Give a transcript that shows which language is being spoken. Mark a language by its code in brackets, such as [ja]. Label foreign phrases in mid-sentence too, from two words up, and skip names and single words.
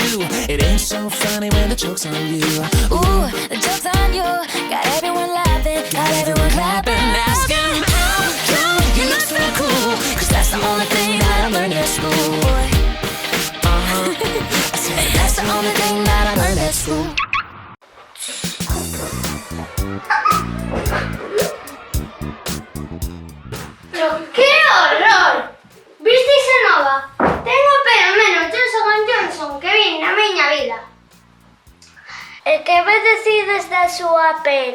[en] It ain't so funny when the joke's on you. Ooh, the joke's on you. Got everyone laughing, got everyone clapping, asking how come you look so cool, 'cause that's the only thing that I learned at school. I said that's the only thing that I learned at school. [gl] Pero que horror! Visteis a nova? Tengo pelo menos Johnson & Johnson que vin na miña vida. E que me decides da súa pel?